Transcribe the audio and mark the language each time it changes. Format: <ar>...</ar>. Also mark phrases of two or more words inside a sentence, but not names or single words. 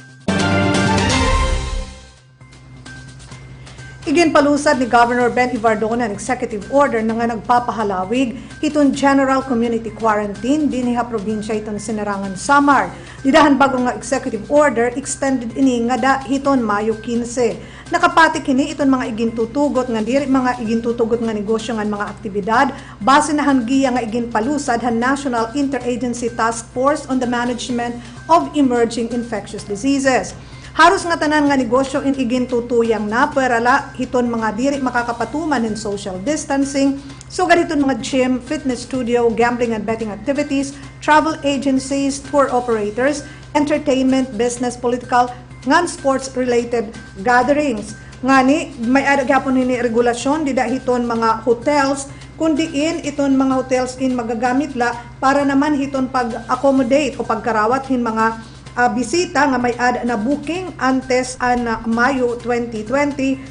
<war>Iginpalusad ni Governor Ben Ivardone ang</war> <en>executive order</en> <war>na nga nagpapahalawig iton</war> <en>general community quarantine</en> <war>dinhi probinsya iton Sinarangan, Samar. Didahan bago nga</war> <en>executive order</en> <war>extended ini nga da hiton Mayo 15. Nakapati kini iton mga igintutugot nga diri mga igintutugot nga negosyo nga mga aktibidad base na hanggiya nga iginpalusad han National Interagency Task Force on the Management of Emerging Infectious Diseases. Haros nga tanan nga negosyo in igintutuyang na perala hiton mga diri makakapatuman in</war> <en>social distancing,</en> <war>so gaditon mga gym,</war> <en>fitness studio, gambling and betting activities, travel agencies, tour operators, entertainment, business, political, ngan sports related gatherings.</en> <war>Ngani may ada gyapon ni regulasyon dida hiton mga hotels kundi iton mga hotels in magagamit la para naman hiton pag-accommodate o pagkarawat hin mga bisita nga may ad na booking antes an Mayo 2020</war>